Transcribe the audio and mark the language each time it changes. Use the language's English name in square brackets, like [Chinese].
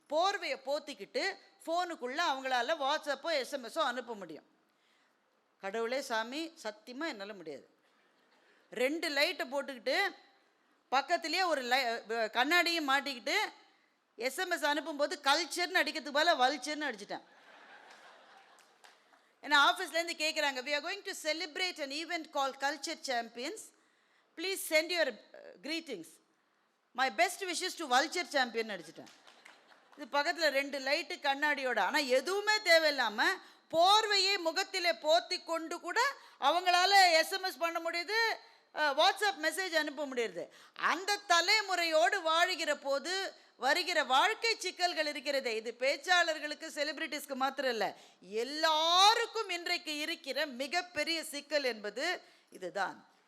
[Tamil] போர்வையை போத்திக்கிட்டு ஃபோனுக்குள்ளே அவங்களால வாட்ஸ்அப்போ எஸ்எம்எஸோ அனுப்ப முடியும். கடவுளே சாமி, சத்தியமாக என்னால் முடியாது. 2 லைட்டை போட்டுக்கிட்டு பக்கத்துலேயே ஒரு கண்ணாடியும் மாட்டிக்கிட்டு எஸ்எம்எஸ் அனுப்பும்போது கல்ச்சர்னு அடிக்கிறதுக்கு பதிலாக வல்ச்சர்னு அடிச்சிட்டேன். ஏன்னா ஆஃபீஸ்லேருந்து கேட்குறாங்க, [English] we are going to celebrate an event called Culture Champions. Please send your greetings. My best wishes to Vulture Champion [Tamil] அடிச்சிட்டேன். இது பக்கத்தில் 2 லைட்டு கண்ணாடியோட. ஆனால் எதுவுமே தேவையில்லாமல் போர்வையை முகத்திலே போத்தி கொண்டு கூட அவங்களால எஸ்எம்எஸ் பண்ண முடியுது, வாட்ஸ்அப் மெசேஜ் அனுப்ப முடியுது. அந்த தலைமுறையோடு வாழ்கிற போது வருகிற வாழ்க்கை சிக்கல்கள் இருக்கிறதே, இது பேச்சாளர்களுக்கு செலிபிரிட்டிஸ்க்கு மாத்திரம் இல்லை, எல்லாருக்கும் இன்றைக்கு இருக்கிற மிகப்பெரிய சிக்கல் என்பது இதுதான்.